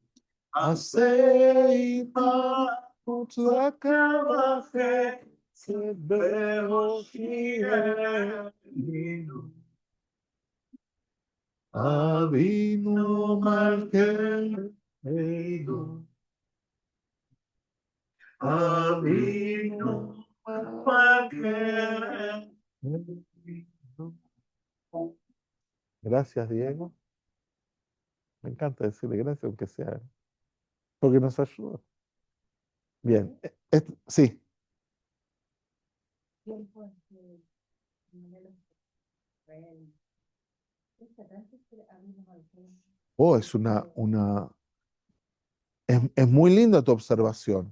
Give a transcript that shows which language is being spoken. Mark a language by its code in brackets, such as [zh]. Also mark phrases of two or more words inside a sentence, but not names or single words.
[he] עשה עמנו צדקה וחסד והושיענו. אבינו מלכנו, אבינו מלכנו. [es] Gracias, Diego. Me encanta decirle gracias, aunque sea, porque nos ayuda. Bien, sí. Oh, es muy linda tu observación.